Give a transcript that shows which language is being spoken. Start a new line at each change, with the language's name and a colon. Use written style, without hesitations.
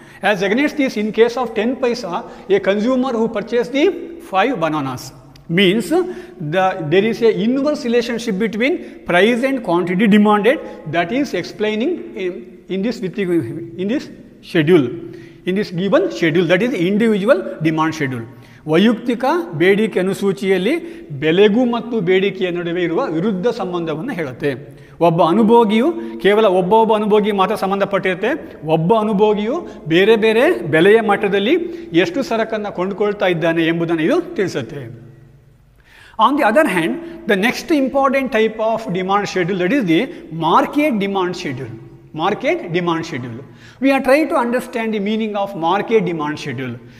English: As against this, in case of 10 paisa, a consumer who purchased 5 bananas. means there is a inverse relationship between price and quantity demanded, that is explaining in this schedule, in this given schedule, that is individual demand schedule.
Kannada: ವೈಯಕ್ತಿಕ ಬೇಡಿಕೆ ಅನುಸೂಚಿಯಲ್ಲಿ ಬೆಲೆಗೂ ಮತ್ತು ಬೇಡಿಕೆಯ ನಡುವೆ ಇರುವ ವಿರುದ್ಧ ಸಂಬಂಧವನ್ನು ಹೇಳುತ್ತೆ. ಒಬ್ಬ ಅನುಭೋಗಿಯು ಕೇವಲ ಒಬ್ಬ ಅನುಭೋಗಿ ಮಾತ್ರ ಸಂಬಂಧಪಟ್ಟಿರುತ್ತೆ. ಒಬ್ಬ ಅನುಭೋಗಿಯು ಬೇರೆ ಬೇರೆ ಬೆಲೆಯ ಮಟ್ಟದಲ್ಲಿ ಎಷ್ಟು ಸರಕನ್ನು ಕೊಂಡುಕೊಳ್ತಾ ಇದ್ದಾನೆ ಎಂಬುದನ್ನು ಇದು ತಿಳಿಸುತ್ತೆ.
English: On the other hand, the next important type of demand schedule, that is the market demand schedule. Market demand schedule. We are trying to understand the meaning of market demand schedule.